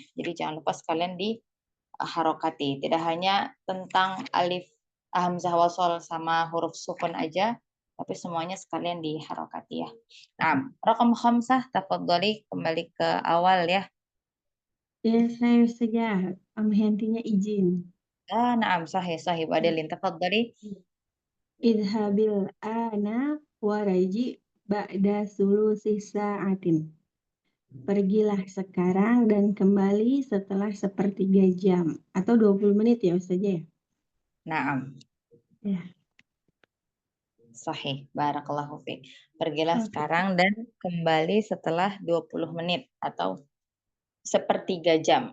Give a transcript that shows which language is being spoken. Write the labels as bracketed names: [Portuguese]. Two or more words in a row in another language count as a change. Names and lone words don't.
[Indonesian] Jadi jangan lupa sekalian diharokati. Tidak hanya tentang alif, hamzah wasol sama huruf sukun aja, tapi semuanya sekalian diharokati ya. Nah, [Arabic] رقم خمسة, [Indonesian] tafadhali kembali ke awal ya. Ya, saya saja. Hentinya izin. [Arabic] نعم، صحيح، Adelin، تفضلي. اذهب الآن وارجع بعد ثلث ساعة. [Indonesian] Pergilah sekarang dan kembali setelah sepertiga jam. Atau 20 menit ya Ustaz ya? Naam. Ya. [Arabic] صحيح، بارك الله فيك. [Indonesian] Pergilah sekarang dan kembali setelah 20 menit atau sepertiga jam.